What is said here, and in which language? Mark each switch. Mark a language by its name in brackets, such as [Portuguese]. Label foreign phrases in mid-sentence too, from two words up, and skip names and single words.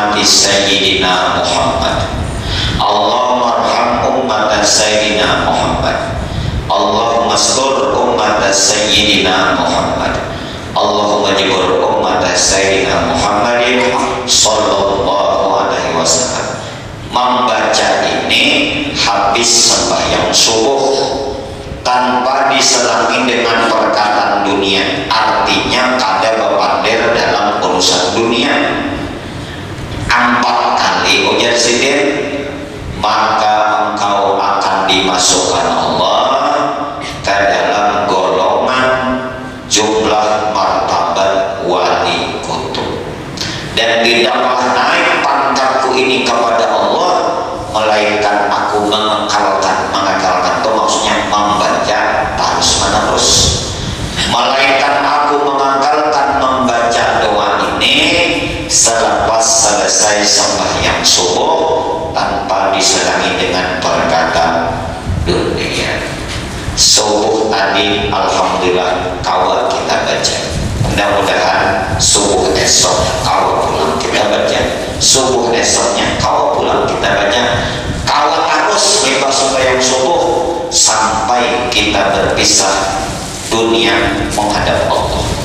[Arabic] سيدنا محمد. اللهم ارحم أمة سيدنا محمد. اللهم استر أمة سيدنا محمد. اللهم اجبر أمة سيدنا محمد صلى الله عليه وسلم. [Banjar] Membaca ini habis sembahyang subuh tanpa diselangi dengan perkataan dunia, artinya kada bepandir dalam urusan dunia 4 kali ujar sidin, [Indonesian] maka engkau akan dimasukkan Allah ke dalam golongan jumlah martabat wali kutub, dan tidaklah naik pangkatku ini kepada Allah melainkan aku mengekalkan itu maksudnya membaca terus menerus, melainkan aku mengekalkan membaca doa ini selepas selesai sembahyang subuh tanpa diselangi dengan perkataan dunia. [Banjar] Subuh tadi alhamdulillah kawal kita baca, mudah-mudahan subuh esoknya kawal pulang kita baca, subuh esoknya kawal pulang kita baca, kawal terus bebas sembahyang subuh sampai kita berpisah dunia menghadap Allah.